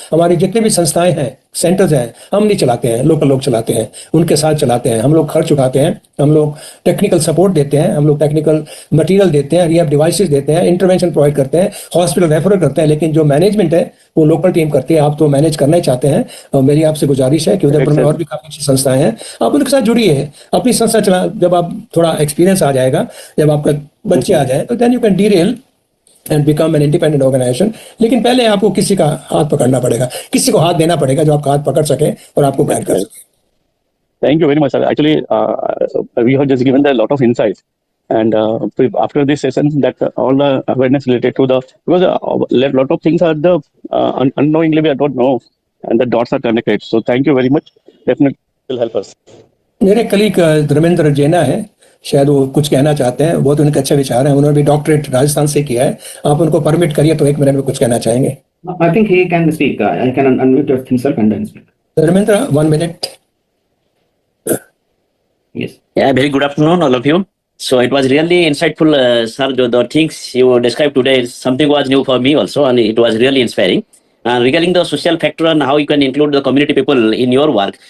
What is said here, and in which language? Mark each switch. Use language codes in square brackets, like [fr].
[hi] हमारी जितनी भी संस्थाएं हैं, सेंटर्स हैं, हम नहीं चलाते हैं, लोकल लोग चलाते हैं, उनके साथ चलाते हैं। हम लोग खर्च उठाते हैं, हम लोग टेक्निकल सपोर्ट देते हैं, हम लोग टेक्निकल मटेरियल देते हैं, रिहैब डिवाइसेस देते हैं, इंटरवेंशन प्रोवाइड करते हैं, हॉस्पिटल रेफर करते हैं, लेकिन जो मैनेजमेंट है वो लोकल टीम करती है। आप तो मैनेज करना ही चाहते हैं, और मेरी आपसे गुजारिश है कि उदयपुर में और भी काफी अच्छी संस्थाएं हैं, आप उनके साथ जुड़िए, अपनी संस्था चला। जब आप थोड़ा एक्सपीरियंस आ जाएगा, जब आपका बच्चे आ जाए, तो [en] Then you can derail and become an independent organisation. [hi] लेकिन पहले आपको किसी का हाथ पकड़ना पड़ेगा, किसी को हाथ देना पड़ेगा जो आपका हाथ पकड़ सके और आपको गाइड कर सके। [en] Thank you very much, sir. Actually, we have just given a lot of insights, and after this session, that all the awareness related to the, because a lot of things are the unknowingly we don't know, and the dots are connected. So thank you very much. Definitely will help us. [hi] मेरे colleague Dharmendra जैना है, शायद वो कुछ कहना चाहते हैं। बहुत उनके अच्छे विचार हैं, उन्होंने भी डॉक्टरेट राजस्थान से किया है। आप उनको परमिट करिए तो 1 मिनट में कुछ कहना चाहेंगे। [en] I think he can speak. I can unmute himself and then speak. [hi] Dharmendra 1 minute. [en] Yes. Yeah, very good afternoon, all of you. So it was really insightful, sir. The things you described today, something was new for me also, and it was really inspiring. Regarding the social factor and how you can include the community people in your work.